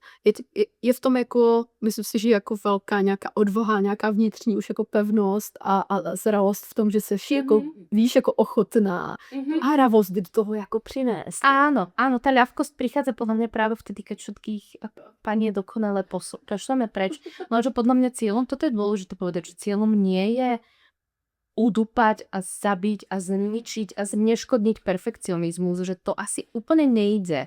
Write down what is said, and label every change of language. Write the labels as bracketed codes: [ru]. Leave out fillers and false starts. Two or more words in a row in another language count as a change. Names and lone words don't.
[cs] Je v tom jako, myslím si, že jako velká nějaká odvaha, nějaká vnitřní už jako pevnost a zralost v tom, že se jako, víš, jako ochotná a hravost do toho jako přinést. [sk] Áno, tá ľahkosť prichádza podľa mňa práve vtedy, keď všetkých pani je dokonale pošleme preč. Lenže podľa mňa cieľom, toto je dôležité povedať, že cieľom nie je udupať a zabiť a zničiť a zneškodniť perfekcionizmus, že to asi úplne nejde.